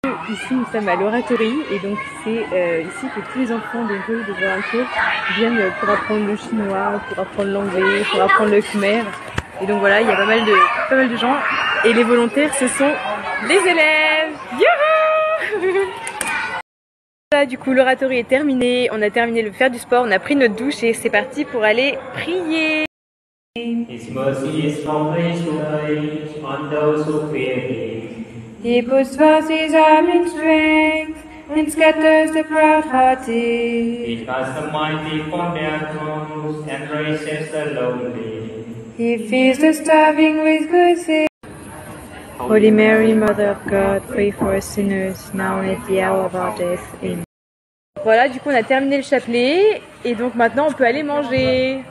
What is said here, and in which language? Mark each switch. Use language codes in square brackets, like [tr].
[fr] Ici, nous sommes à l'oratorie et donc c'est ici que tous les enfants des rues de Valencourt viennent pour apprendre le chinois, pour apprendre l'anglais, pour apprendre le khmer. Et donc voilà, il y a pas mal de gens et les volontaires, ce sont les élèves. Youhou! Voilà, du coup, l'oratorie est terminée, on a terminé de faire du sport, on a pris notre douche et c'est parti pour aller prier. [en] His mercy is from grace to grace on those who fear Him. He puts forth His arm in strength and scatters the proud-hearted. He casts the mighty from their thrones and raises the lonely. He feeds the starving with good things. Holy Mary, Mother of God, pray for us sinners, now and at the hour of our death. Amen. [fr] Voilà, du coup, on a terminé le chapelet et donc maintenant on peut aller manger.